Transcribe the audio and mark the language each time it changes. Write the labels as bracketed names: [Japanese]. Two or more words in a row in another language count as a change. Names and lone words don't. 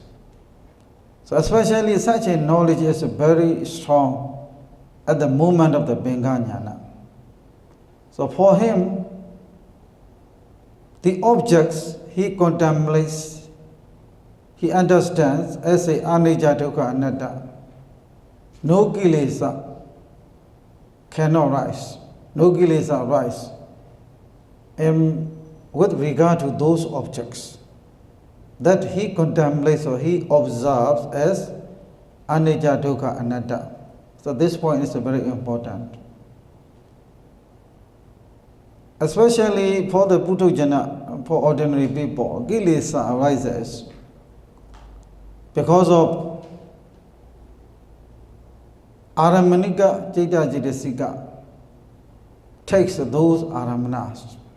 [English] So especially such a knowledge is very strong at the moment of the [Pali] Bhega Jnana. [English] So for him, the objects he contemplates, he understands as a [Pali] anicca dukkha anatta. [English] No kilesa cannot rise. No kilesa rise. And with regard to those objects that he contemplates or he observes as [Pali] anicca dukkha anatta. [English] So this point is very important. Especially for the Puthujjana, for ordinary people, kilesa arises because of [Pali] Aramanika Jita Jitasika [English] takes those Aramanas.